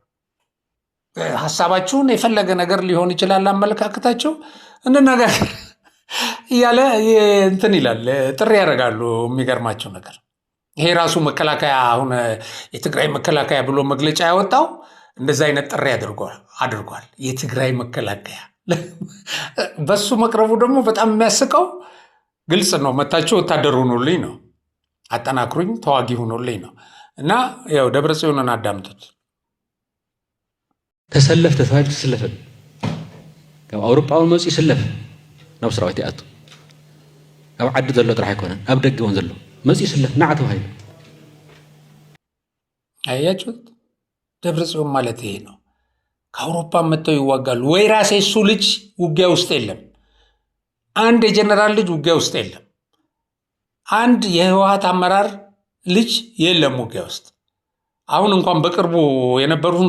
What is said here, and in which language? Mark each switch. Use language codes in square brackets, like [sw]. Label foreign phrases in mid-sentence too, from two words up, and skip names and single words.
[am] ሀሳባችሁን የፈለገ ነገር ሊሆን ይችላል አመለካከታቸው፣ እንነጋገር እያለ እንትን ይላል፣ ጥሪ ያደርጋሉ። የሚገርማቸው ነገር ይሄ ራሱ መከላከያ አሁን የትግራይ መከላከያ ብሎ መግለጫ ያወጣው እንደዛ አይነት ጥሪ አድርጓል። የትግራይ መከላከያ በሱ መቅረቡ ደግሞ በጣም የሚያስቀው ግልጽ ነው። መታችሁ ወታደር ሁኑልኝ ነው፣ አጠናክሩኝ፣ ተዋጊ ሁኑልኝ ነው። እና ያው ደብረ ጽዮንን አዳምጡት። [ti] ተሰለፍ ተተባሂሉ ትስለፍን ካብ ኣውሮጳውን መፅኡ ይስለፍ ናብ ሰራዊት ይኣቱ ኣብ ዓዲ ዘሎ ጥራሕ ኣይኮነን ኣብ ደገ እውን ዘሎ መፅኡ ይስለፍ ናዓ ተባሂሉ። [am] አያችሁት? ደብረ ጽዮን ማለት ይሄ ነው። ከአውሮፓ መጥተው ይዋጋሉ ወይ? ራሴ እሱ ልጅ ውጊያ ውስጥ የለም። አንድ የጀነራል ልጅ ውጊያ ውስጥ የለም። አንድ የህወሓት አመራር ልጅ የለም ውጊያ ውስጥ። አሁን እንኳን በቅርቡ የነበሩም